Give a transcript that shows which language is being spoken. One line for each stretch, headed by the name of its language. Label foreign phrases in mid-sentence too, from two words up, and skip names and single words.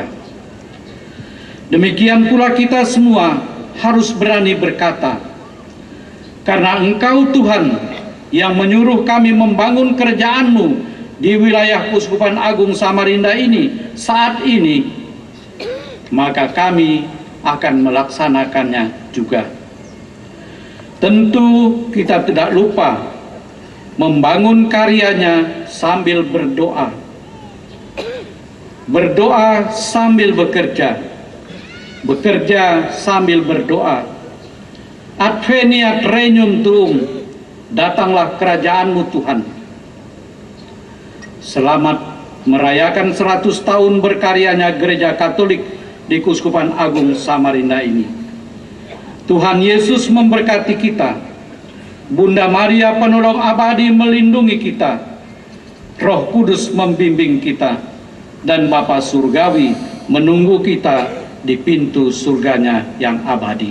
Indonesian: Demikian pula kita semua harus berani berkata, karena Engkau Tuhan yang menyuruh kami membangun kerajaan-Mu di wilayah Keuskupan Agung Samarinda ini saat ini, maka kami akan melaksanakannya juga. Tentu kita tidak lupa membangun karyanya sambil berdoa. Berdoa sambil bekerja. Bekerja sambil berdoa.
Latin: Adveniat regnum tuum,
Indonesian: datanglah kerajaan-Mu Tuhan. Selamat merayakan 100 tahun berkaryanya Gereja Katolik di Keuskupan Agung Samarinda ini. Tuhan Yesus memberkati kita, Bunda Maria Penolong Abadi melindungi kita, Roh Kudus membimbing kita, dan Bapa Surgawi menunggu kita di pintu surganya yang abadi.